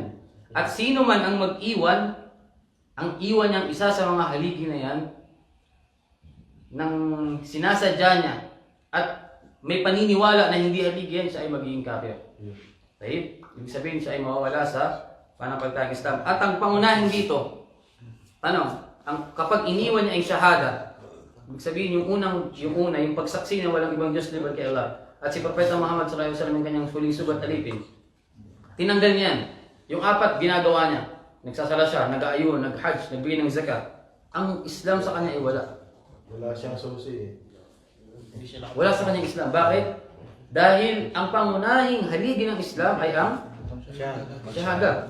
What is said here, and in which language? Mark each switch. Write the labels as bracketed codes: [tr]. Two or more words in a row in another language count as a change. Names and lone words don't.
[tl] At sino man ang mag-iwan, ang iwan niyang isa sa mga haligi na yan, nang sinasadya niya, at may paniniwala na hindi haligi yan, siya ay magiging kafir. Right? Ibig sabihin, siya ay mawawala sa panampalatayang Islam. At ang pangunahin dito, kapag iniwan niya ay shahada, ibig sabihin, yung pagsaksi na walang ibang Diyos liban kay Allah, at si Propeta Muhammad [ar] صلى الله عليه وسلم [tl] yung kanyang huling sugat alipin, tinanggal niya yan. Yung 4, ginagawa niya. Nagsasala siya, nag-aayun, nag-hajj, nagbigay ng zakat. Ang Islam sa kanya ay wala. Wala siyang susi Wala sa kanyang Islam. Bakit? Dahil ang pangunahing haligi ng Islam ay ang shahada.